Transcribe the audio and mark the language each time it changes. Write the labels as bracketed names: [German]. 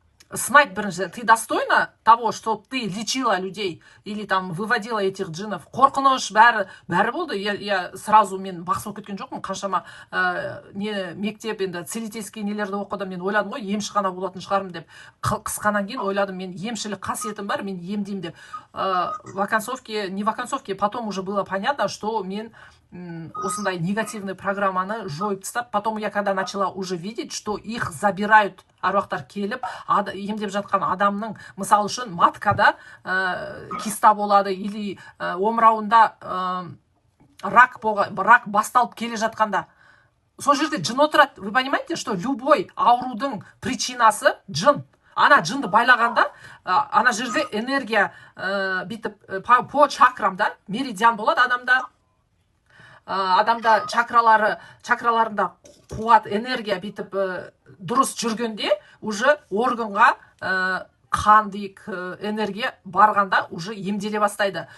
[Kazakh] Сынайды бірінші, [Russian] ты достойна того, что ты лечила людей или там выводила этих джинов. [Kazakh] Қорқыныш, бәрі болды. [Russian] Я сразу [Kazakh] мен бақсы болып кеткен жоқпын. Қаншама мектеп, енді целительский нелерді оқыдым, мен ойладым ғой, емші ғана болатын шығармын деп. Қысқаннан кейін ойладым, мен емшілік қасиетім бар, мен емдеймін деп. [Russian] Не в оконцовке, потом уже было понятно, что [Kazakh] мен осындай негативный программаны жойып тастап, [Russian] потом я когда начала уже видеть, что их забирают, [Kazakh] аруақтар келіп, емдеп жатқан адамның, мысалы үшін маткада киста болады, или омырауында рак басталып келе жатқанда, сол жерде жын отырады. [Russian] Вы понимаете, что любой аурудың причинасы жын. [Kazakh] Ана жынды байлағанда, ана жерде энергия бүйтіп по чакрамда, меридиан болады адамда чакраларында қуат, энергия бүйтіп дұрыс жүргенде, уже органға қан дейік энергия барғанда уже емделе бастайды.